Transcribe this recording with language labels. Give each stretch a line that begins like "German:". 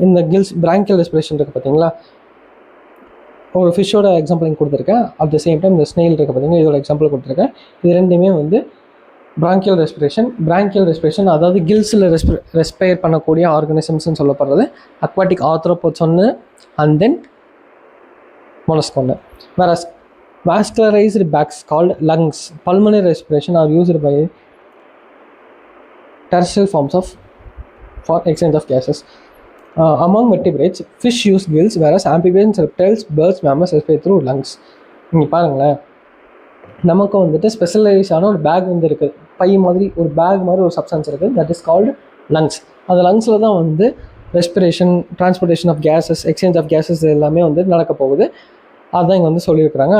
Tamil: இந்த bronchial respiration இருக்குது பார்த்தீங்களா. ஒரு ஃபிஷ்ஷோட எக்ஸாம்பிள் இங்கே கொடுத்துருக்கேன். அட் த சேம் டைம் இந்த ஸ்னெயில் இருக்குது பார்த்தீங்கன்னா, இதோட எக்ஸாம்பிள் கொடுத்துருக்கேன். இது ரெண்டுமே வந்து பிராங்கியல் ரெஸ்பிரேஷன் அதாவது கில்ஸில் ரெஸ்பயர் பண்ணக்கூடிய ஆர்கானிசம்ஸ்ன்னு சொல்லப்படுறது அக்வாட்டிக் ஆர்த்ரோபோட்ஸ் ஒன்று, அண்ட் தென் மொலஸ்க் ஒன்று.
English: வேற vascularized bags called lungs, pulmonary respiration are used by terrestrial forms for exchange of gases. Among vertebrates, fish use gills, whereas amphibians, reptiles, birds, mammals respire through lungs.
Tamil: நீங்கள் பாருங்களேன், நமக்கு வந்துட்டு ஸ்பெஷலைஸான ஒரு back வந்து இருக்குது. By மாதிரி ஒரு பேக் மாதிரி ஒரு சப்ஸ்டன்ஸ் இருக்குது. That is called lungs. அந்த லங்ஸில் தான் வந்து respiration, transportation of gases, exchange of gases எல்லாமே வந்து நடக்க போகுது. அதுதான் இங்கே வந்து சொல்லியிருக்கிறாங்க.